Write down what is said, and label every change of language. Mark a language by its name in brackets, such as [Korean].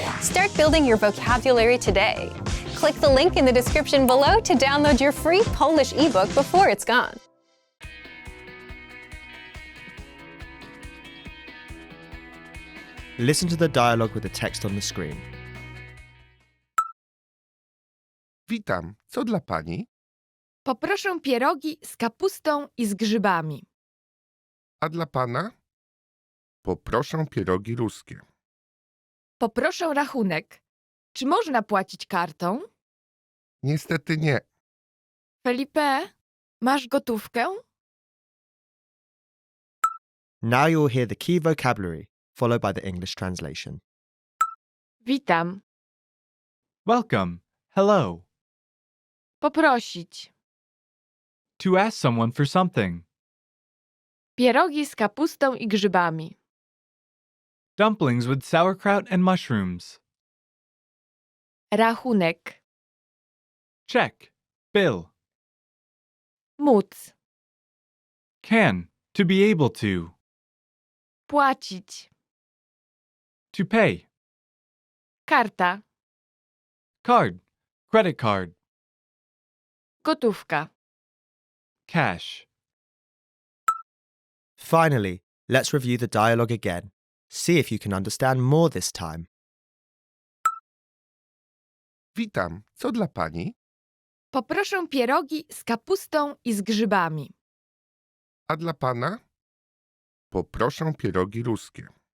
[English] Start building your vocabulary today. Click the link in the description below to download your free Polish ebook before it's gone. Listen to the dialogue with the text on the screen. [Polish] Witam, co dla pani? Poproszę pierogi z kapustą i z grzybami. A dla pana? Poproszę pierogi ruskie. Poproszę rachunek. Czy można płacić kartą? Niestety nie. Felipe, masz gotówkę? [English] Now you will hear the key vocabulary, followed by the English translation. [Polish] Witam. [English] Welcome. Hello. [Polish] Poprosić. [English] To ask someone for something. [Polish] Pierogi z kapustą i grzybami. [English] Dumplings with sauerkraut and mushrooms. [Polish] Rachunek. [English] Check. Bill. [Polish] Móc. [English] Can. To be able to. [Polish] Płacić. [English] To pay. [Polish] Karta. [English] Card. Credit card. [Polish] Gotówka. [English] Cash. Finally, let's review the dialogue again. See if you can understand more this time. [Polish] Witam, co dla pani? Poproszę pierogi z kapustą i z grzybami. A dla pana? Poproszę pierogi ruskie.